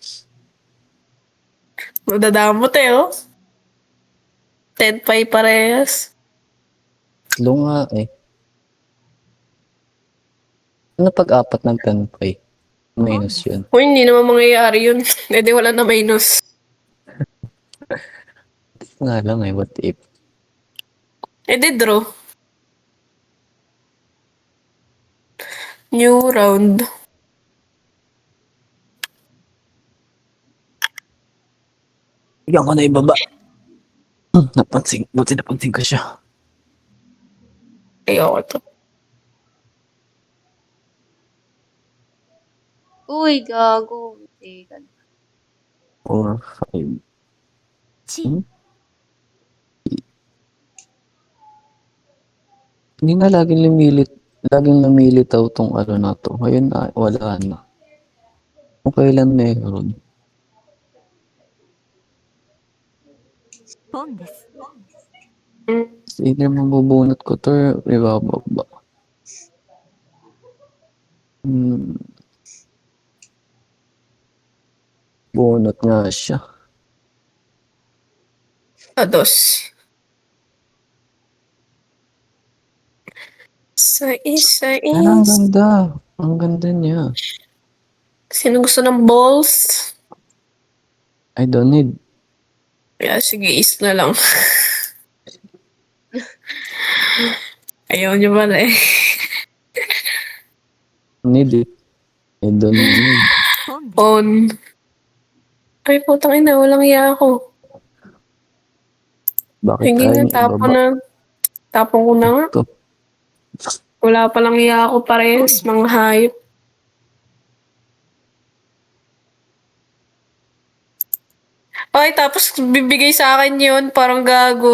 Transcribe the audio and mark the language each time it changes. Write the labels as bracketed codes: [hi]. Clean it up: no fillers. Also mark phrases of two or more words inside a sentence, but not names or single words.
[tl] Nadadamot eh oh. 10 pay parehas. Tatlo nga eh. Ano pag-apat ng 10 pa eh? Minus yun. Uy, hindi naman mangyayari yun. Eh di wala na minus. Nga lang eh, [en] what if? [tl] Eh di draw. New round. Bigyan ko na ibaba. Buti napansin ko siya. Ayoko to. Uy, gago. Teka. 4, 5. [ja] チ [tl] Hindi na laging lumilitaw tong ano na to. Ngayon na, wala na. Kung kailan meron. [ja] ポンです。 [tl] Either mabubunot ko to or ibababa. Bunot nga siya. Dos. Sais. Ang ganda. Ang ganda niya. Sino gusto ng balls? [en] I don't need. [tl] Kaya sige, is na lang. Ayaw niyo pala eh. [en] Need it. I don't need. [ja] ポンです。 On. [tl] Ay, putang ina, walang iya ako. Bakit Sige tayo na, niya tapon ibaba? na. Tapon ko na nga. Ito. Wala palang iya ako parehas, mga hayop. Ay, tapos bibigay sa akin yun, parang gago.